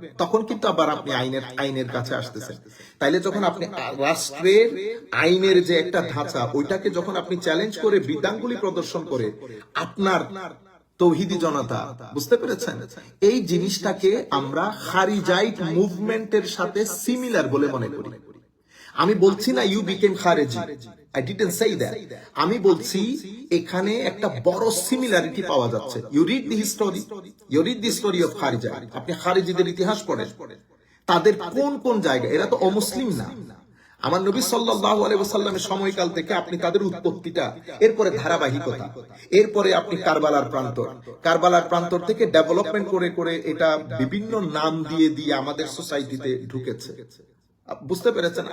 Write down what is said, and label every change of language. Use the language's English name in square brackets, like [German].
[Bangla] তখন কিন্তু আবার আপনি আইনের কাছে আসতেছেন। তাইলে যখন আপনি রাষ্ট্রের আইনের যে একটা ধাঁচা, ওইটাকে যখন আপনি চ্যালেঞ্জ করে বিধানগুলি প্রদর্শন করে আপনার তৌহিদি জনতা, বুঝতে পেরেছেন? এই জিনিসটাকে আমরা খারিজাইট মুভমেন্টের সাথে সিমিলার বলে মনে করি। আমি বলছি না [English] You became খারেজি, I didn't say that. [Bangla] আমি বলছি এখানে একটা বড় সিমিলারিটি পাওয়া যাচ্ছে। [English] You read the story of খারিজা। [Bangla] আপনি খারিজিদের ইতিহাস পড়েন, তাদের কোন কোন জায়গা, এরা তো অমুসলিম না। আমার নবী সাল্লাল্লাহু আলাইহি ওয়াসাল্লামের সময়কাল থেকে আপনি তাদের উৎপত্তিটা, এরপরে ধারাবাহিকতা, এরপরে আপনি কারবালার প্রান্তর থেকে ডেভেলপমেন্ট করে করে এটা বিভিন্ন নাম দিয়ে দিয়ে আমাদের সোসাইটিতে ঢুকেছে। বুঝতে পেরেছেন?